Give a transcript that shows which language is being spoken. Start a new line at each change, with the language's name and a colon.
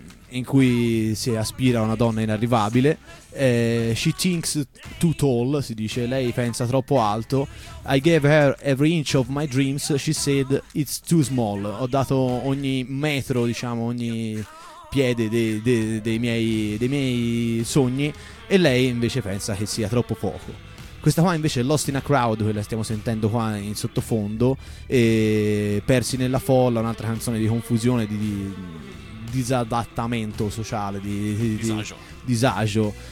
Italian: in cui si aspira a una donna inarrivabile.
English: She thinks too tall,
Italian: si dice, lei pensa troppo alto.
English: I gave her every inch of my dreams, she said it's too small.
Italian: Ho dato ogni metro, diciamo, ogni piede dei miei sogni, e lei invece pensa che sia troppo poco. Questa qua invece è Lost in a Crowd, quella stiamo sentendo qua in sottofondo, e Persi nella folla, un'altra canzone di confusione, di disadattamento sociale, di disagio.